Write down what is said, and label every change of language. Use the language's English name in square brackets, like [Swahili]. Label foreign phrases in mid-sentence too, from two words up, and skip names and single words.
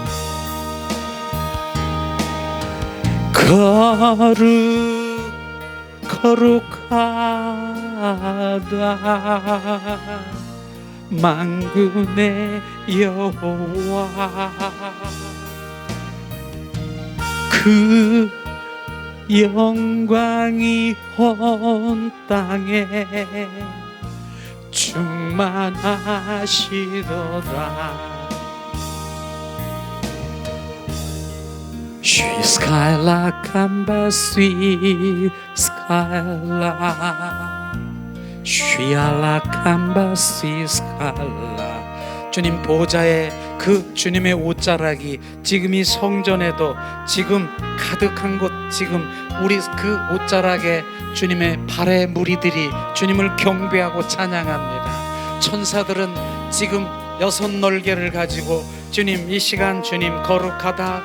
[Korean] 거룩하다 만군의 여호와. 그 영광이 온 땅에 충만하시도다. Skyla kamba sweet skyla Shyala kamba sweet skyla. 주님 보좌에 그 주님의 옷자락이 지금 이 성전에도 지금 가득한 곳, 지금 우리 그 옷자락에 주님의 발의 무리들이 주님을 경배하고 찬양합니다. 천사들은 지금 6 날개를 가지고 주님 이 시간 주님 거룩하다